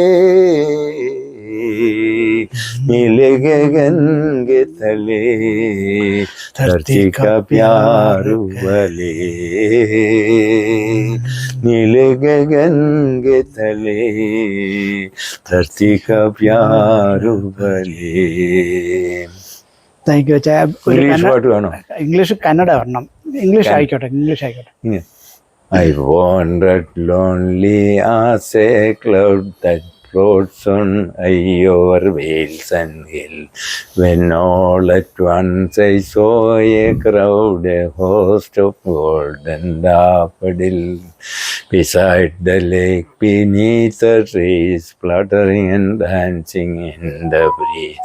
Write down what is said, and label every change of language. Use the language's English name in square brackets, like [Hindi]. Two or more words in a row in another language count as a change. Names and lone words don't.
[Hindi] नीले गगन के तले धरती का प्यार उबले, नीले गगन के तले धरती का प्यार उबले. [English] Thank you. [Malayalam] ഇംഗ്ലീഷ് പാട്ട് വേണോ? ഇംഗ്ലീഷ്, കന്നഡ വരണം. ഇംഗ്ലീഷ് ആയിക്കോട്ടെ. [English] I wandered lonely as a cloud that floats on high over vales and hills. When all at once I saw a crowd, a host of golden daffodils, beside the lake, beneath the trees, fluttering and dancing in the breeze.